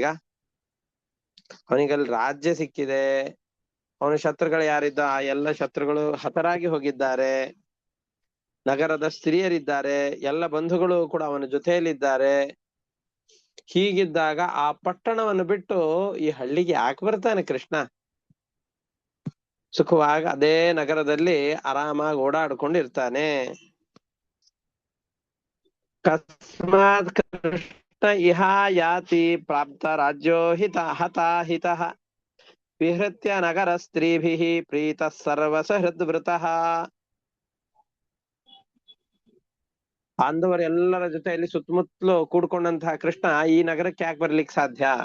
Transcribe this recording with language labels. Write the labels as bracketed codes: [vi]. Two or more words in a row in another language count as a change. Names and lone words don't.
[kn] ಅವನಿಗಲ್ಲಿ ರಾಜ್ಯ ಸಿಕ್ಕಿದೆ, ಅವನ ಶತ್ರುಗಳು ಯಾರಿದ್ದ ಆ ಎಲ್ಲ ಶತ್ರುಗಳು ಹತರಾಗಿ ಹೋಗಿದ್ದಾರೆ, ನಗರದ ಸ್ತ್ರೀಯರಿದ್ದಾರೆ, ಎಲ್ಲ ಬಂಧುಗಳು ಕೂಡ ಅವನ ಜೊತೆಯಲ್ಲಿದ್ದಾರೆ. ಹೀಗಿದ್ದಾಗ ಆ ಪಟ್ಟಣವನ್ನು ಬಿಟ್ಟು ಈ ಹಳ್ಳಿಗೆ ಯಾಕೆ ಬರ್ತಾನೆ ಕೃಷ್ಣ? ಸುಖವಾಗಿ ಅದೇ ನಗರದಲ್ಲಿ ಆರಾಮಾಗಿ ಓಡಾಡ್ಕೊಂಡಿರ್ತಾನೆ. [sa] ಕಸ್ಮಾತ್ ಕೃಷ್ಣ ಇಹ ಯಾತಿ ಪ್ರಾಪ್ತ ರಾಜ್ಯೋ ಹತಾಹಿತಃ ವಿಹೃತ್ಯ ನಗರ ಸ್ತ್ರೀಭಿಃ ಪ್ರೀತ ಸರ್ವಸ ಹೃದ್ವೃತಃ. [kn] ಬಾಂಧವರೆಲ್ಲರ ಜೊತೆಯಲ್ಲಿ ಸುತ್ತಮುತ್ತಲು ಕೂಡ್ಕೊಂಡಂತಹ ಕೃಷ್ಣ ಈ ನಗರಕ್ಕೆ ಯಾಕೆ ಬರ್ಲಿಕ್ಕೆ ಸಾಧ್ಯ?